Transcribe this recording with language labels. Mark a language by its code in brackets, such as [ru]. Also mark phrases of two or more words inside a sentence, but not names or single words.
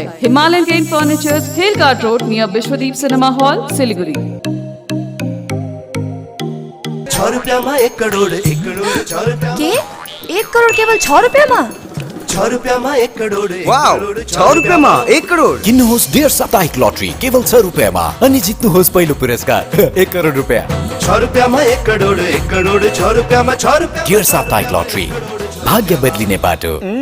[hi] हिमालयन केन फर्नीचर्स, हिल कार्ट रोड, नियर विश्वदीप सिनेमा हॉल, सिलीगुड़ी। 6 रुपया में 1 करोड़ 1 करोड़ 6 रुपया के 1 करोड़ केवल 6 रुपये में? 6 रुपया में 1 करोड़ वाव 6 रुपये में 1 करोड़। [ne] किन्नुहोस् डेढ साप्ताहिक लटरी केवल 6 रुपियाँमा अनि जित्नुहोस् पहिलो पुरस्कार 1 करोड रुपियाँ। [hi] 6 रुपया में 1 करोड़ 1 करोड़ 6 रुपया में 6 रुपया। [ne] डेढ साप्ताहिक लटरी, भाग्य बदलिने बाटो।